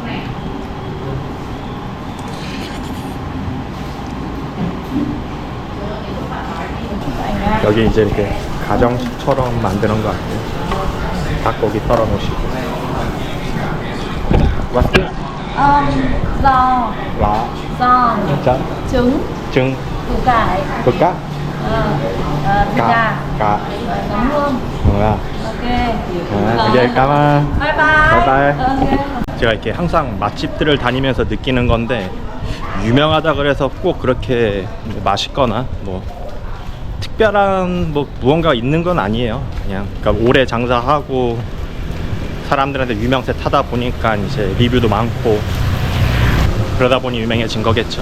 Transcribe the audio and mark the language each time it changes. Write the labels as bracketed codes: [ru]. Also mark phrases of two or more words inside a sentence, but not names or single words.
[ko] 여기 이제 이렇게 가정식처럼 만드는 것 같아요. 닭고기 썰어 놓으시고. 맛있게? [vi] Giò, [ko] 와. [vi] giò, [ko] 짠. [vi] trứng, [ko] 증. [vi] củ cải, [ko] 볼까? [vi] thịt gà, [ko] 가. [vi] nấm hương. [ko] 뭐야? Ok. 이제 까만. [en] Bye bye. Bye bye. [ko] Ok. 제가 이렇게 항상 맛집들을 다니면서 느끼는 건데 유명하다 그래서 꼭 그렇게 맛있거나 뭐 특별한 뭐 무언가 있는 건 아니에요. 그냥 그러니까 오래 장사하고 사람들한테 유명세 타다 보니까 이제 리뷰도 많고 그러다 보니 유명해진 거겠죠.